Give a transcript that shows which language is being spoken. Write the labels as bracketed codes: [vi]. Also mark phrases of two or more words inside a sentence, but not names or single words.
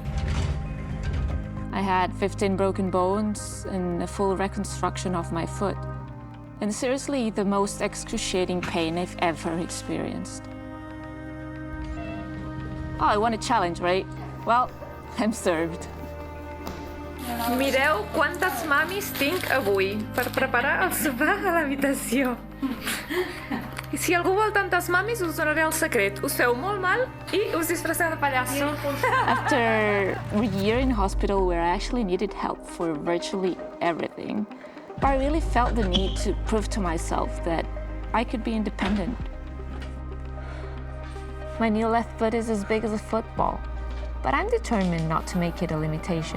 [en] I had 15 broken bones and a full reconstruction of my foot. And seriously, the most excruciating pain I've ever experienced. Oh, I want a challenge, right? Well, I'm served. [ca] Mireu quantes mamis tinc avui per preparar el sopar a l'habitació. I si algú vol tantes mamis, us donaré el secret. Us feu molt mal i us disfresseu de pallasso. [en] After a year in hospital where I actually needed help for virtually everything, I really felt the need to prove to myself that I could be independent. My new left foot is as big as a football, but I'm determined not to make it a limitation.